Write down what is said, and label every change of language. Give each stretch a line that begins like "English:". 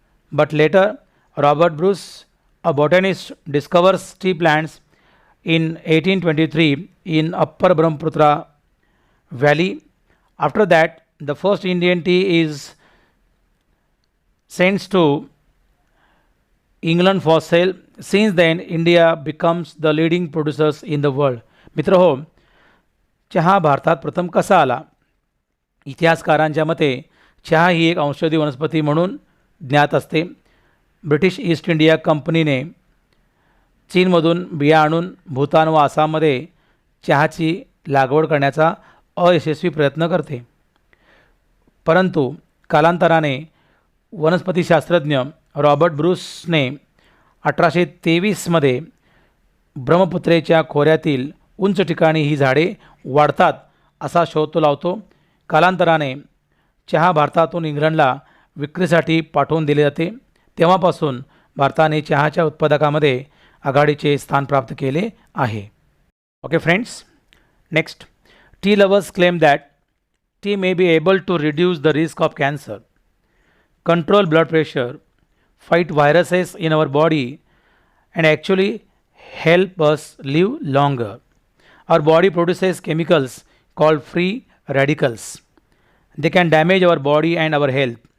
English: But later, Robert Bruce, a botanist, discovers tea plants in 1823 in Upper Brahmaputra Valley. After that, the first Indian tea is sent to England for sale. Since then, India becomes the leading producers in the world.
Marathi: मित्र हो, चहा भारतात प्रथम कसा आला? इतिहासकारांच्या मते चहा ही एक औषधी वनस्पती म्हणून ज्ञात असते. ब्रिटिश ईस्ट इंडिया कंपनीने चीनमधून बिया आणून भूतान व आसाममध्ये चहाची लागवड करण्याचा अयशस्वी प्रयत्न करते. परंतु कालांतराने वनस्पतीशास्त्रज्ञ रॉबर्ट ब्रूसने 1823मध्ये ब्रह्मपुत्रेच्या खोऱ्यातील उंच ठिकाणी ही झाडे वाढतात असा शोध तो लावतो. कालांतराने चहा भारतातून इंग्लंडला विक्रीसाठी पाठवून दिले जाते. तेव्हापासून भारताने चहाच्या उत्पादकामध्ये आघाडीचे स्थान प्राप्त केले आहे.
English: Okay friends, next. Tea lovers claim that tea may be able to reduce the risk of cancer, control blood pressure, fight viruses in our body, and actually help us live longer. Our body produces chemicals called free radicals. They can damage our body and our health.